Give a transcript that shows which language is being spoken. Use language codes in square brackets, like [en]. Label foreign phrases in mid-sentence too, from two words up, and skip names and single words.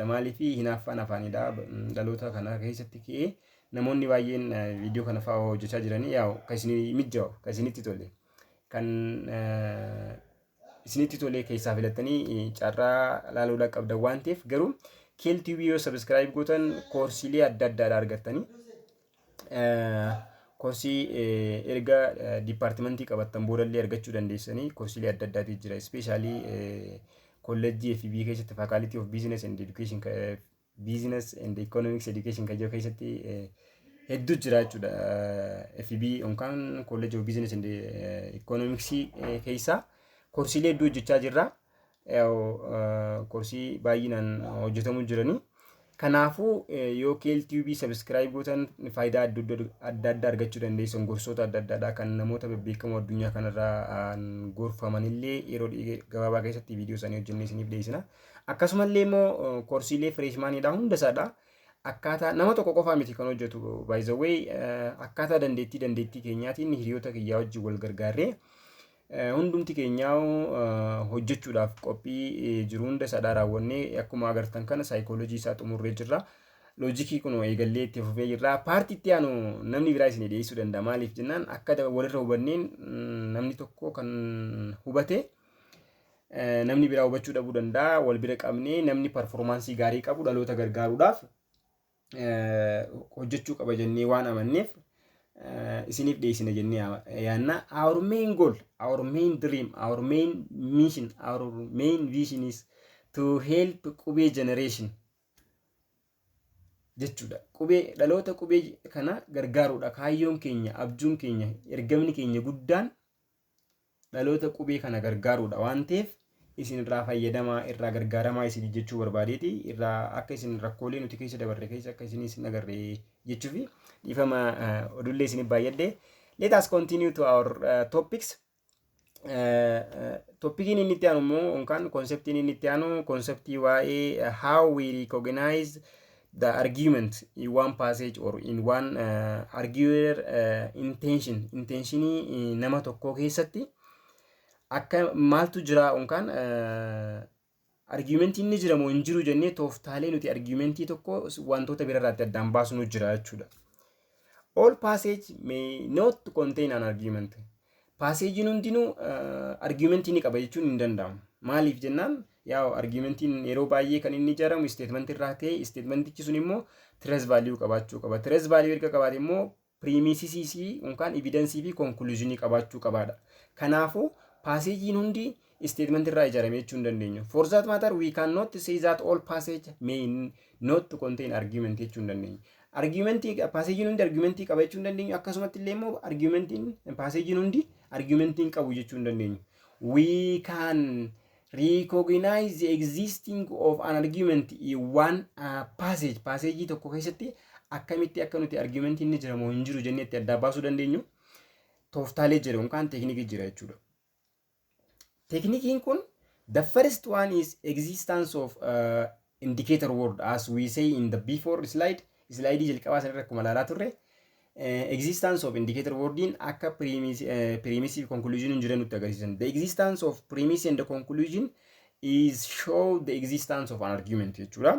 [om] Maaliif hinaaffaan afaanidha. Dhaloota kana keessatti ka'ee namoonni baay'een viidiyoo kana fa'aa hojjechaa jiranii kan isin mijaa'u, kan isinitti tole, kan isinitti tole keessaa filattanii carraa ilaaluudhaaf qabdan waan ta'eef garuu KLTV yoo subscribe gootan koorsiilee adda addaadha argattanii. Koorsii erga dipaartimentii qabattan boodallee argachuu dandeessanii koorsiilee adda addaatu jira. Ispeeshaalii kolleejjii FB keessatti Faculty of Business and Education Business and Economics Education kan jiru keessatti hedduu jira jechuudha. FB yookaan College of Business and Economics keessa koorsiilee hedduu hojjechaa jirra. Koorsii baay'inaan hojjetamuu jiranii. Kanaafuu yoo KLTV subscribe gootan faayidaa adda addaa argachuu dandeessan gorsoota adda addaadha kan namoota beekamoo addunyaa kanarraa gorfamanillee yeroo gabaabaa keessatti viidiyoo isaanii hojjennee isiniif dhiyeessina. Akkasumallee immoo koorsiilee freshmaanidha hunda isaadha. Akkaataa nama tokko qofaa miti kan hojjetu [en] by the way [om] akkaataa dandeettii keenyaatiin hiriyoota kiyyaa wajjin wal gargaarree hundumti keenyaa hojjechuudhaaf qophii jiru hunda isaadhaa raawwannee akkuma agartan kana saayikooloojii isaa xumurree jirra. Loojikii kun eegallee itti fufee jirra. Paartii itti aanu namni biraa isin dhiyeessuu danda'a. Maaliif jennaan akka walirra hubanneen namni tokko kan hubate namni biraa hubachuu dhabuu danda'a. Wal bira qabnee namni performaansii gaarii qabu dhaloota gargaaruudhaaf hojjechuu qaba jennee waan amanneef isiniif dhiyeessina jennee yaanna. [en] Our main goal, our main dream, our main mission, our main vision is to help qubee generation jechuudha. [om] Dhaloota qubee kana gargaaruudha. Kaayyoon keenya, abjuun keenya, ergamni keenya guddaan dhaloota qubee kana gargaaruudha waan ta'eef isin irraa fayyadamaa, irraa gargaaramaa isin jechuu barbaadeeti. Irraa akka isin rakkoolee nuti keessa dabarre keessa akka isin agarre jechuufi dhiifama odullee isin baay'adde. [en] Let us continue to our topics. [om] Topikiin inni itti aanu immoo yookaan konseptiin inni itti aanu konseptii waa'ee [en] how we recognize the argument in one passage or in one arguer [om] intentionii nama tokko keessatti akka maaltu jira yookaan argumentii inni jiramoo hin jiru jennee tooftaalee nuti argumentii tokko wantoota biraarraatti addaan baasnu jira jechuudha. [en] All passage may not contain an argument. [om] Passagein hundinuu argumentii ni qaba jechuun hin danda'amu. Maaliif jennaan yaa argumentiin yeroo baay'ee kan inni ijaaramu statement irraa ta'e statementichi sun immoo [en] trace value [om] qabaachuu qaba. [en] Trace value [om] erga qabaate immoo premises yookaan evidence fi conclusion qabaachuu qabaadha. Kanaafuu passagein hundi statement irraa ijaarame jechuu hin dandeenyu. [en] For that matter we cannot say that all passage may not contain argument [om] jechuu hin dandeenyu. Argumentii passagein hundi argumentii qaba jechuu hin dandeenyu. Akkasumatti illee immoo argumentiin passagein hundi argumentiin qabu jechuu hin dandeenyu. [en] We can recognize the existing of an argument in one passage. [om] Passage tokko keessatti akkamitti akka nuti argumentii inni jiramoo hin jiru jennee itti adda baasuu dandeenyu tooftaalee jira yookaan teeknikii jira jechuudha. [en] Teeknikiin kun the first one is existence of indicator word as we say in the before slide [om] jalqabaa sanarra akkuma ilaalaa turre. [en] Existence of indicator wordin [om] akka premise conclusion hin jiran nutti agarsiisan. [en] The existence of premise and the conclusion is show the existence of an argument jechuudha.